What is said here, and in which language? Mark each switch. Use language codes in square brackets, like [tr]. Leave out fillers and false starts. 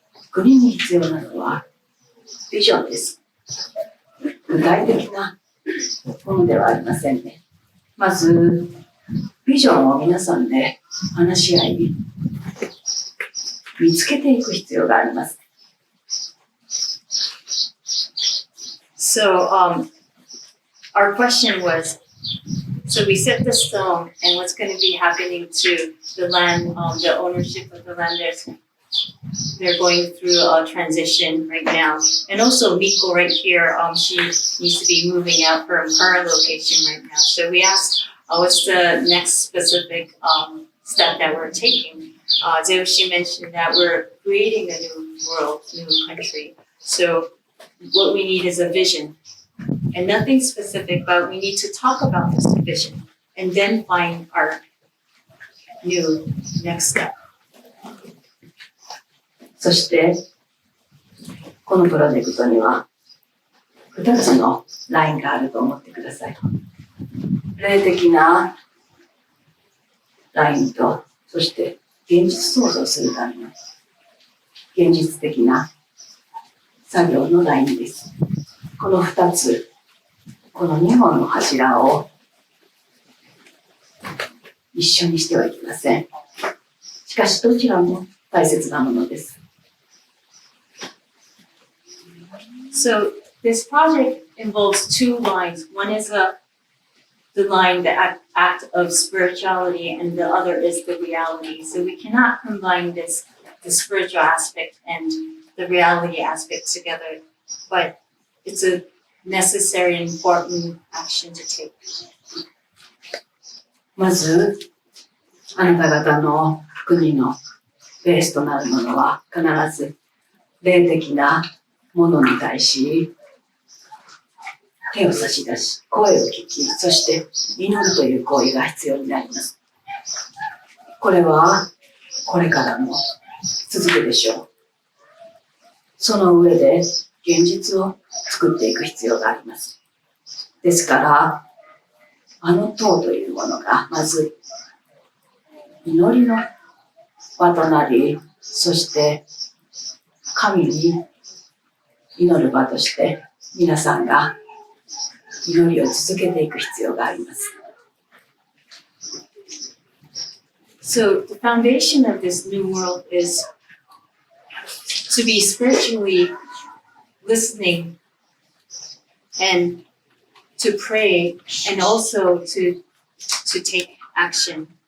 [ja] 国に必要なのはビジョンです。具体的なものではありませんね。まず、ビジョンを皆さんで話し合い、見つけていく必要があります。 [en] So, our question was, so we set the stone, and what's going to be happening to the land, the ownership of the land, they're going through a transition right now. And also Miko right here, she needs to be moving out from her location right now. So we asked, what's the next specific step that we're taking? Zeushi mentioned that we're creating a new world, new country. So what we need is a vision. And nothing specific, but we need to talk about this vision and then find our new next step. [ja] そして、このプロジェクトには2つのラインがあると思ってください。霊的なラインと、そして現実創造するための現実的な作業のラインです。この2つ、この2本の柱を一緒にしてはいけません。しかしどちらも大切なものです。 [en] So this project involves two lines. One is the line, the act of spirituality, and the other is the reality. So we cannot combine the spiritual aspect and the reality aspect together, but it's a necessary and important action to take. [ja] まず、あなた方の国のベースとなるものは必ず霊的なものに対し手を差し出し、声を聞き、そして祈るという行為が必要になります。これはこれからも続くでしょう。その上で現実を作っていく必要があります。ですから、あの塔というものがまず祈りの場となり、そして神に祈る場として皆さんが祈りを続けていく必要があります。 [en] So the foundation of this new world is to be spiritually listening and to pray and also to take action.